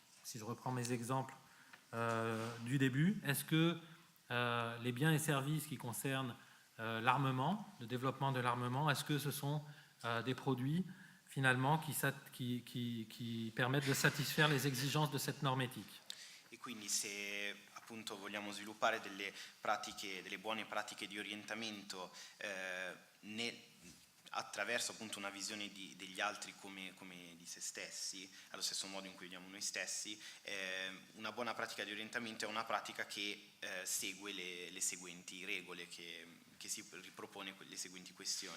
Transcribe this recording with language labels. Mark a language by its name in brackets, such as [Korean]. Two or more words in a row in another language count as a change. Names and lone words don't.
[French] Si je reprends mes exemples du début, est-ce que les biens et services qui concernent l'armement, le développement de l'armement, est-ce que ce sont des produits finalement qui permettent de satisfaire les exigences de cette norme éthique? [Italian] E quindi se appunto vogliamo sviluppare delle pratiche, delle buone pratiche di orientamento attraverso appunto una visione degli altri come di se stessi, allo stesso modo in cui vediamo noi stessi, una buona pratica di orientamento è una pratica che segue le seguenti regole, che si ripropone le seguenti questioni.